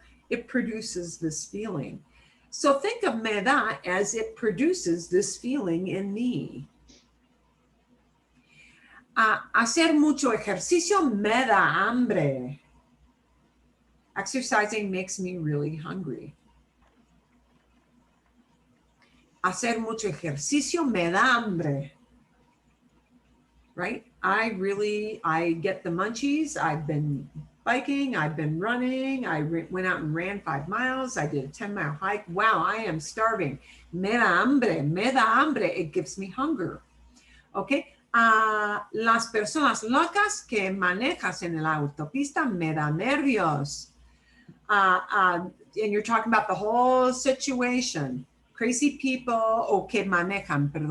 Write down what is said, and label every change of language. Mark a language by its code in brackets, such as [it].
[en] It produces this feeling. So think of me da as it produces this feeling in me. [es] Hacer mucho ejercicio me da hambre. [en] Exercising makes me really hungry. [es] Hacer mucho ejercicio me da hambre. [en] Right? I get the munchies. I've been biking. I've been running. I went out and ran 5 miles. I did a 10-mile hike. Wow, I am starving. [es] Me da hambre. Me da hambre. [en] It gives me hunger. Okay? [es] Las personas locas que manejas en la autopista me da nervios. [en] And you're talking about the whole situation. Crazy people, [es] que manejan.